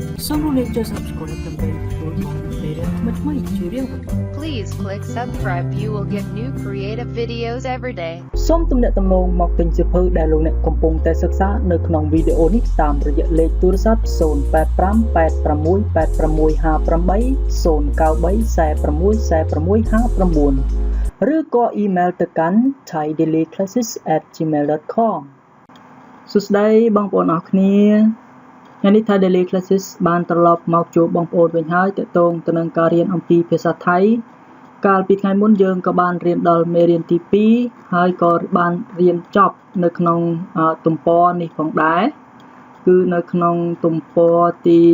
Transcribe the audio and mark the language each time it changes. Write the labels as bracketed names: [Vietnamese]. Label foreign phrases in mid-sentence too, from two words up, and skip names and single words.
[Khmer] សូមរំលែកចូល Subscribe ដើម្បីទទួលបានមេរៀនថ្មីៗជារៀងរាល់ថ្ងៃ [English] Please click subscribe. You will get new creative videos every day. [Khmer] សូមទំនាក់ទំនងមកទិញសៀវភៅដែលលោកអ្នកកំពុងតែសិក្សានៅក្នុងវីដេអូនេះតាមរយៈលេខទូរស័ព្ទ 085 86 8658 093 46 46 59 ឬក៏អ៊ីមែលទៅកាន់ thaidailyclasses@gmail.com សួស្តីបងប្អូនអរគ្នាថ្ងៃនេះ Thai Daily Classes បានត្រឡប់មកជួបបងប្អូនវិញហើយទាក់ទងទៅនឹងការរៀនអំពីភាសាថៃកាលពីថ្ងៃមុនយើងក៏បានរៀនដល់មេរៀនទី2ហើយក៏បានរៀនចប់នៅក្នុងទំព័រនេះផងដែរគឺនៅក្នុងទំព័រទី